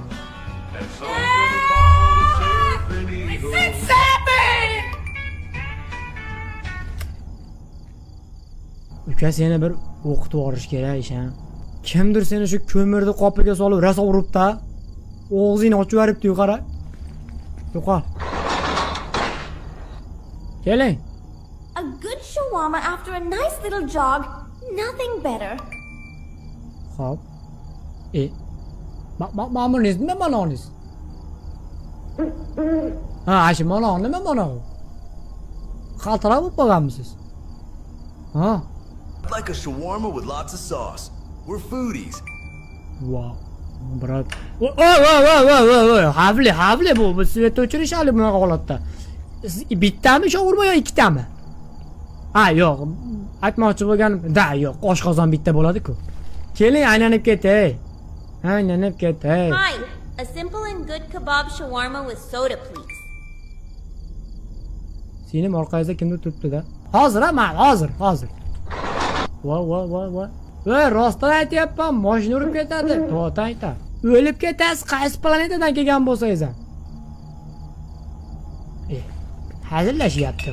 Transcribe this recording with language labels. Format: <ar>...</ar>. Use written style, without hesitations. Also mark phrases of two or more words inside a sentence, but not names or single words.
<uz>Uka seni bir o'qitib yuborish kerak ishan. Kimdir seni shu ko'mirni qopiga solib rosa uribdi. Og'zingni ochib yuboribdi-yu, qara. Yo'qol. Keling.</uz> <en>A good shawarma after a nice little jog. Nothing better.</en> <uz>Xo'p. Ma'murniz nima ma'noningiz? Ha, shu ma'no nima ma'no? Xaltara bo'lib qolganmisiz? Ha.</uz> <en>I'd like a shawarma with lots of sauce. We're foodies.</en> <uz>Wow. Brat. Voy. Havli bu. Bu svet o'chirishali bunaqa holatda. Bittami shawarma yo ikkitami? Ha, yo'q. Aytmoqchi bo'lganim, yo'q. Oshqozon bitta bo'ladi-ku. Keling, aylanib ketay. Aylanib ketay.</uz> <en>Hi, a simple and good kebab shawarma with soda, please.</en> <uz>Sening orqangizda kimdir turibdi-da. Hozir, hozir. Voy. Voy, rostdan aytyapman, mashina urib ketadi. To'g'ri aytadi. O'lib ketasiz, qaysi planetadan kelgan bo'lsangiz ham. Hazillashyaptimi?</uz>